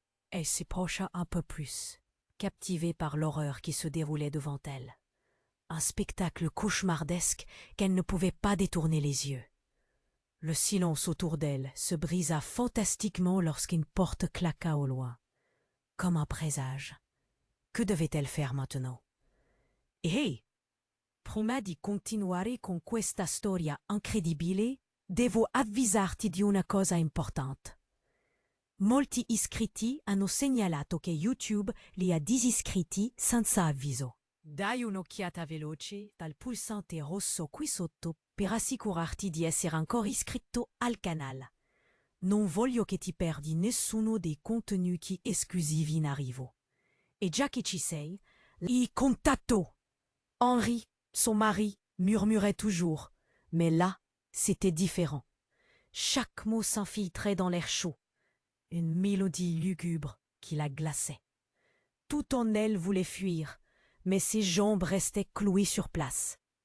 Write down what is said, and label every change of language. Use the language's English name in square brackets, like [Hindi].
[French] Elle s'approcha un peu plus, captivée par l'horreur qui se déroulait devant elle. Un spectacle cauchemardesque qu'elle ne pouvait pas détourner les yeux. Le silence autour d'elle se brisa fantastiquement lorsqu'une porte claqua au loin, comme un présage. Que devait-elle faire maintenant? Hey! [Italian] Prima di continuare con questa storia incredibile, devo avvisarti di una cosa importante. Molti iscritti hanno segnalato che YouTube li ha disiscritti senza avviso. Dai un'occhiata veloce dal pulsante rosso qui sotto per assicurarti di essere ancora iscritto al canale. Non voglio che ti perdi nessuno dei contenuti esclusivi in arrivo. Et già che ci sei, i contatto! [French] Henri, son mari, murmurait toujours, mais là, c'était différent. Chaque mot s'infiltrait dans l'air chaud, une mélodie lugubre qui la glaçait. Tout en elle voulait fuir, mais ses jambes restaient clouées sur place.